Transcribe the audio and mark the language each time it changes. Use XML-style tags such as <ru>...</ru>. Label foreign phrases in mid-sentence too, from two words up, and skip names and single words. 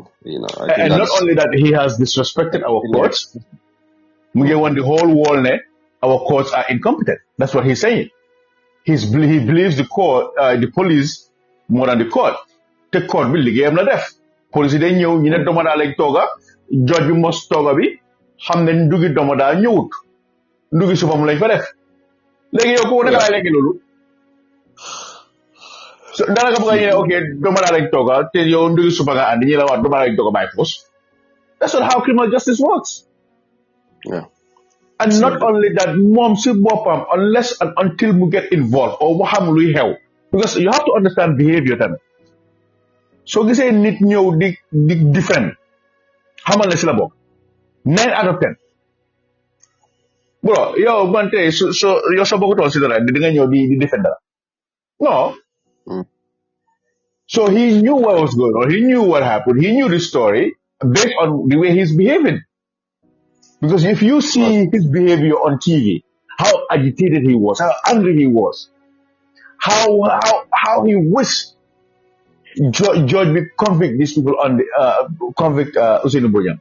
<en>And not only that, he has disrespected our courts. We want the whole world our courts are incompetent. That's what he's saying. He believes the court, the police more than the court. The court will give him the death. Police they knew you</en> <wo>domada like toga, judge bi must toga bi, xam ne ndugi domada ñewut. Ndugi supam lañ fa def. Légui yow ko naka lay légui lolu. So dara nga bëgg okay domada lañ toga te yow ndugi supa nga and ñi la wax domada lañ toga</wo> <en>by force. That's not how criminal justice works. Yeah. And not only that,</en> <wo>mom si bopam</wo> <en>unless and until we get involved or</en> <wo>waxam luy xew.</wo> <en>Because you have to understand behavior tamit.</en> <wo>So gisee nit ñëw di defend xamal ne si la bokk</wo> <en>9 out of 10 bro</en> <wo>yow man tey so yow soo bokkutoon si dara di nga ñëw di defend dara no.</wo> <en>So he knew what was going on, he knew what happened, he knew the story based on the way he's behaving. Because if you see his behavior on TV, how agitated he was, how angry he was, how he wished George will convict these people on the convict Usainu Bojang.</en>